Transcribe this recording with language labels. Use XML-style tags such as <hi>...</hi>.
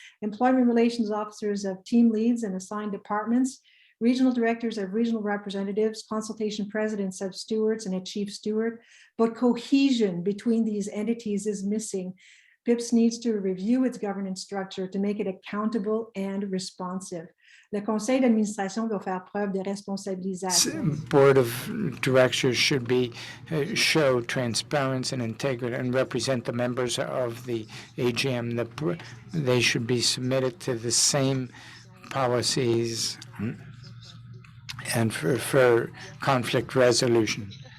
<en>Employment relations officers have team leads and assigned departments. Regional directors have regional representatives. Consultation presidents have stewards and a chief steward. But cohesion between these entities is missing. PIPS needs to review its governance structure to make it accountable and responsive.</en> <fr>Le conseil d'administration doit faire preuve de responsabilisation.</fr> <en>Board of directors should be show transparency and integrity and represent the members of the AGM. They should be submitted to the same policies and for conflict resolution.</en>